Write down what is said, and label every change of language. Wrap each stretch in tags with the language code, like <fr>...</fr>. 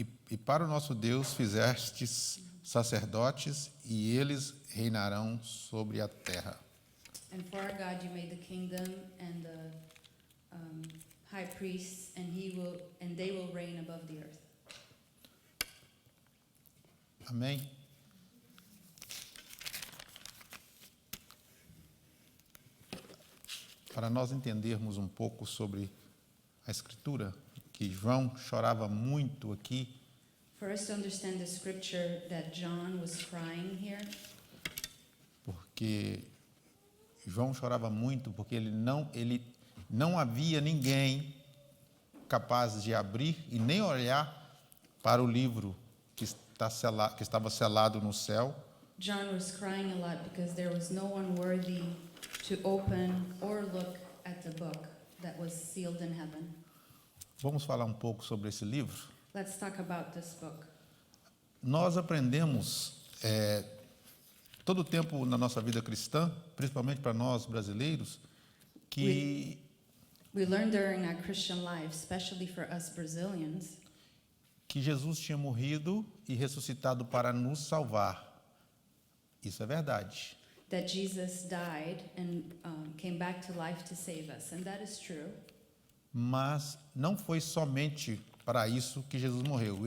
<pt>E para o nosso Deus fizestes sacerdotes, e eles reinarão sobre a terra.</pt> <en>and for our God you made the kingdom and the high priests, and they will reign above the earth.</en> <pt>Amém? Para nós entendermos um pouco sobre a Escritura, que João chorava muito aqui,</pt> <en>For us to understand the scripture that John was crying here,</en> <pt>porque João chorava muito porque ele não havia ninguém capaz de abrir e nem olhar para o livro que estava selado no céu,</pt> <en>John was crying a lot because there was no one worthy to open or look at the book that was sealed in heaven.</en> <pt>Vamos falar um pouco sobre esse livro?</pt> <en>Let's talk about this book.</en> <pt>Nós aprendemos todo o tempo na nossa vida cristã, principalmente para nós brasileiros, que</pt> <en>We learned during our Christian life, especially for us Brazilians,</en> <pt>Jesus tinha morrido e ressuscitado para nos salvar. Isso é verdade.</pt> <en>that Jesus died and came back to life to save us, and that is true.</en> <pt>Mas não foi somente para isso que Jesus morreu.</pt>